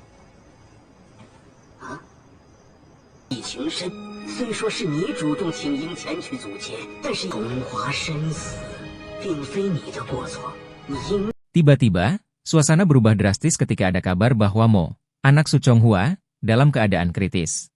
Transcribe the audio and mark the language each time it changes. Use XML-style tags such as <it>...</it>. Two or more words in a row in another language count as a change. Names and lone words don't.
<zh>啊？意情深，虽说是你主动请缨前去阻截，但是荣华生死，并非你的过错，你应。</zh> <id>Tiba-tiba, suasana berubah drastis ketika ada kabar bahwa Mo, anak Su Chonghua, dalam keadaan kritis.</id>